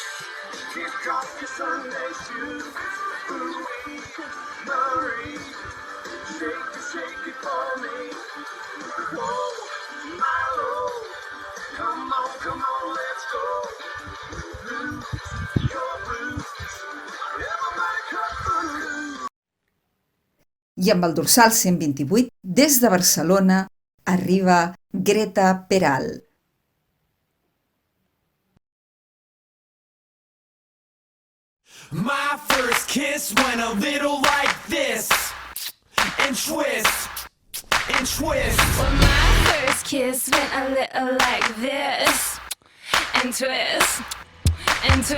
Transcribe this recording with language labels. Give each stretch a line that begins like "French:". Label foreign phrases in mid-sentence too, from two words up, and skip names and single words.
English: Kick off your Sunday shoes. Ooh-wee, Marie, shake it for me. Whoa, my lord, come on, let's go. Lose your blues. Everybody cut loose.
Catalan: I amb el dorsal 128, des de Barcelona, arriba Greta Peral.
English: My first kiss went a little like this, and twist, and twist. Well, my first kiss went a little like this, and twist, and twist.